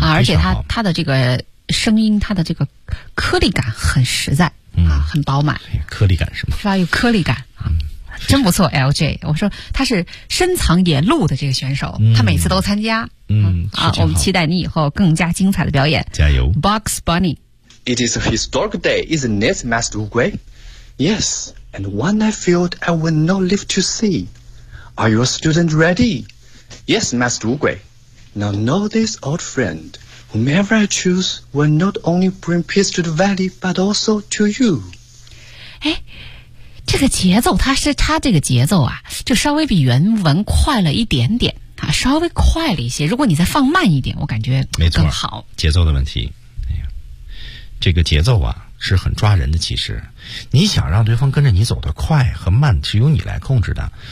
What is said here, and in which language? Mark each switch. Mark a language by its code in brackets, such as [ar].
[zh] 啊，而且他的这个声音，他的这个颗粒感很实在，嗯，啊，很饱满。颗粒感是吗？是吧？有颗粒感，嗯，真不错。 LJ， 我说他是深藏野鹿的这个选手，嗯，他每次都参加，嗯，啊，我们期待你以后更加精彩的表演，加油 [en] ，Box Bunny。 It is a historic day, isn't it, Master Ugui? Yes, and one I feared I would not live to see. Are your students ready? Yes, Master Ugui. Now know this, old friend, whomever I choose will not only bring peace to the valley, but also to you. [zh] 哎，这个节奏，他这个节奏啊，就稍微比原文快了一点点啊，稍微快了一些。如果你再放慢一点，我感觉更好。没错，节奏的问题。哎呀，这个节奏啊，是很抓人的。其实，你想让对方跟着你走得快和慢，是由你来控制的。